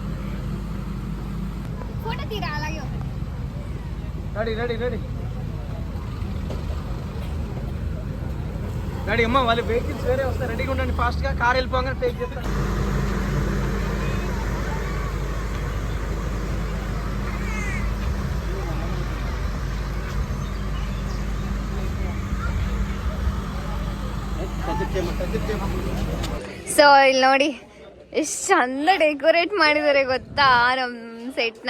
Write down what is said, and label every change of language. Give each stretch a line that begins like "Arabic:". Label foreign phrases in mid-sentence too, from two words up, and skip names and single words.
Telugu: ఫోటో తీరా అలాగే.
English: ready ready ready ready
Telugu: అమ్మ. వాళ్ళు వెహికల్స్ వేరే వస్తారు, రెడీగా ఉండండి. ఫాస్ట్గా కార్ వెళ్ళిపోగానే టేక్ చేస్తారు.
Kannada: ಸೊ ಇಲ್ಲಿ ನೋಡಿ ಎಷ್ಟು ಚಂದ ಡೆಕೋರೇಟ್ ಮಾಡಿದ್ದಾರೆ ಗೊತ್ತಾ ನಮ್ಮ ಸೆಟ್ನ.